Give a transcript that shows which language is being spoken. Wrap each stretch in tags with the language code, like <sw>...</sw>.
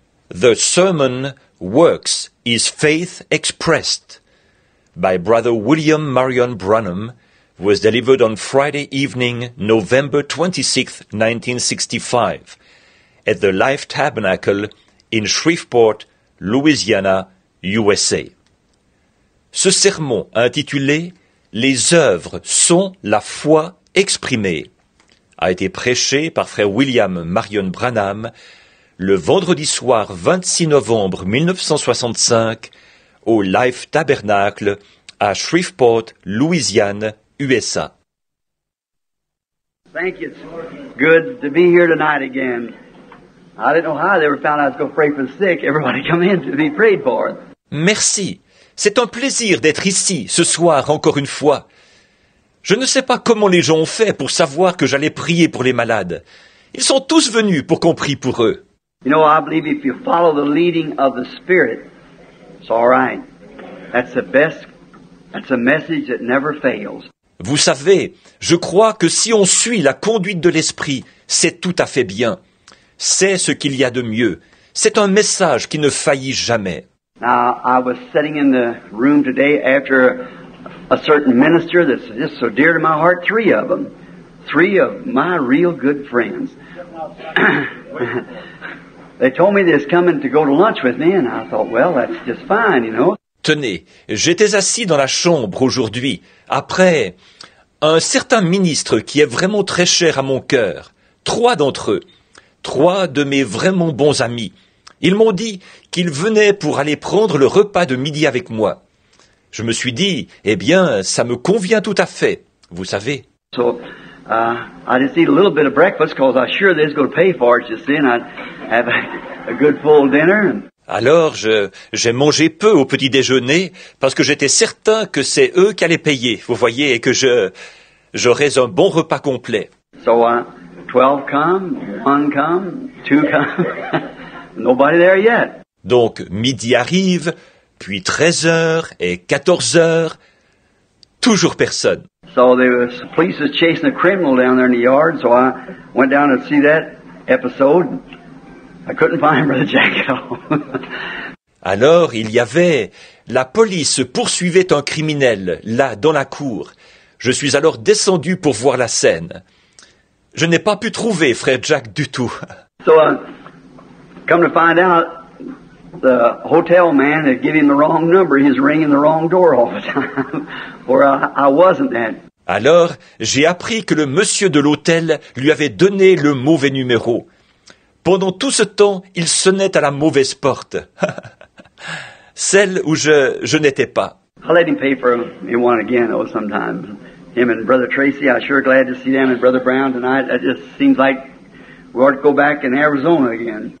<en>The sermon Works is Faith Expressed by Brother William Marion Branham was delivered on Friday evening, November 26, 1965, at the Life Tabernacle in Shreveport, Louisiana, USA.</en> <fr>Ce sermon intitulé « Les œuvres sont la foi exprimée » a été prêché par frère William Marion Branham le vendredi soir 26 novembre 1965 au Life Tabernacle à Shreveport, Louisiane, USA.</fr> <en>Thank you. It's good to be here tonight again. I didn't know how they ever found out I was going to pray for the sick. Everybody come in to be prayed for.</en> <fr>Merci. C'est un plaisir d'être ici, ce soir, encore une fois. Je ne sais pas comment les gens ont fait pour savoir que j'allais prier pour les malades. Ils sont tous venus pour qu'on prie pour eux.</fr> <en>You know, I believe if you follow the leading of the Spirit, it's all right. That's the best. That's a message that never fails.</en> <fr>Vous savez, je crois que si on suit la conduite de l'Esprit, c'est tout à fait bien. C'est ce qu'il y a de mieux. C'est un message qui ne faillit jamais.</fr> <en>Now, I was sitting in the room today after a certain minister that's just so dear to my heart, three of them. Three of my real good friends. They told me they was coming to go to lunch with me, and I thought, well, that's just fine, you know.</en> <fr>Tenez, j'étais assis dans la chambre aujourd'hui, après un certain ministre qui est vraiment très cher à mon cœur. Trois d'entre eux, trois de mes vraiment bons amis. Ils m'ont dit qu'ils venaient pour aller prendre le repas de midi avec moi. Je me suis dit, eh bien, ça me convient tout à fait, vous savez.</fr> <en>So, I just eat a little bit of breakfast because I'm sure they're going to pay for it, you see, and I'd have a good full dinner.</en> <fr>Alors, j'ai mangé peu au petit déjeuner parce que j'étais certain que c'est eux qui allaient payer, vous voyez, et que j'aurais un bon repas complet.</fr> <en>So, 12 come, 1 come, 2 come, nobody there yet.</en> <fr>Donc, midi arrive, puis 13h et 14h, toujours personne.</fr> <en>So the police was chasing a criminal down there in the yard, so I went down to see that episode. I couldn't find Brother Jack at all.</en> <fr>Alors, il y avait... La police poursuivait un criminel, là, dans la cour. Je suis alors descendu pour voir la scène. Je n'ai pas pu trouver Frère Jack du tout.</fr> <en>So, come to find out, the hotel man had given him the wrong number. He was ringing the wrong door all the time, or I wasn't that.</en> <fr>Alors, j'ai appris que le monsieur de l'hôtel lui avait donné le mauvais numéro. Pendant tout ce temps, il sonnait à la mauvaise porte. Celle où je n'étais pas.</fr> <en>I let him pay for me one again, though, sometimes. Him and Brother Tracy, I'm sure glad to see them, and Brother Brown tonight. It just seems like we ought to go back in Arizona again.</en>